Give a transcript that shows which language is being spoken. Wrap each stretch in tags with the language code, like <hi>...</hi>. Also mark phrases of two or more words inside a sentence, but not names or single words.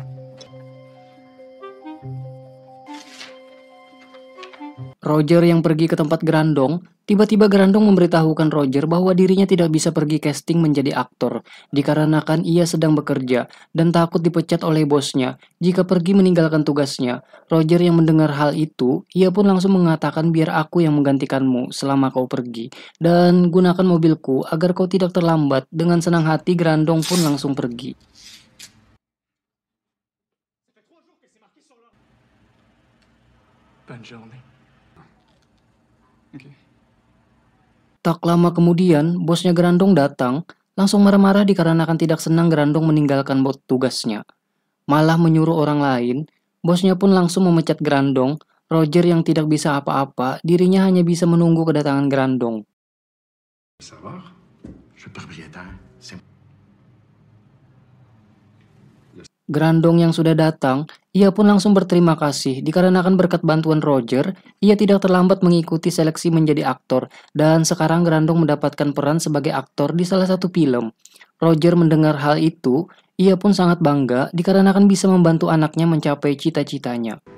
<id>Roger yang pergi ke tempat Grandong, tiba-tiba Grandong memberitahukan Roger bahwa dirinya tidak bisa pergi casting menjadi aktor, dikarenakan ia sedang bekerja dan takut dipecat oleh bosnya jika pergi meninggalkan tugasnya. Roger yang mendengar hal itu, ia pun langsung mengatakan biar aku yang menggantikanmu selama kau pergi, dan gunakan mobilku agar kau tidak terlambat. Dengan senang hati Grandong pun langsung pergi.</id> <fr>Bonne journée. OK.</fr> <id>Tak lama kemudian, bosnya Grandong datang, langsung marah-marah dikarenakan tidak senang Grandong meninggalkan tugasnya. Malah menyuruh orang lain, bosnya pun langsung memecat Grandong. Roger yang tidak bisa apa-apa, dirinya hanya bisa menunggu kedatangan Grandong.</id> <fr>Savoir? Je suis propriétaire.</fr> <id>Grandong yang sudah datang, ia pun langsung berterima kasih dikarenakan berkat bantuan Roger, ia tidak terlambat mengikuti seleksi menjadi aktor, dan sekarang Grandong mendapatkan peran sebagai aktor di salah satu film. Roger mendengar hal itu, ia pun sangat bangga dikarenakan bisa membantu anaknya mencapai cita-citanya.</id>